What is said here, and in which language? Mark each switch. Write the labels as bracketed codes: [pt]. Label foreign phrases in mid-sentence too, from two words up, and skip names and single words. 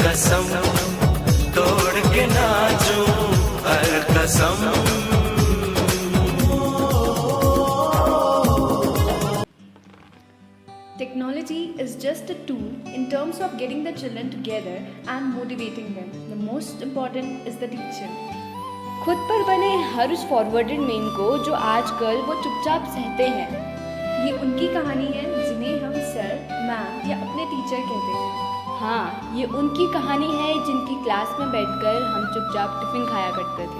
[hi] कसम तोड़ के नाचूं हर कसम। [en] Technology is just a tool in terms of getting the children together and motivating them. The most important is the teacher. [hi] खुद पर बने हर उस [en] forwarded meme [hi] को जो आजकल वो चुपचाप सहते हैं। ये उनकी कहानी है जिन्हें हम सर, मैम या अपने टीचर कहते हैं। हाँ, ये उनकी कहानी है जिनकी क्लास में बैठकर हम चुपचाप टिफिन खाया करते थे।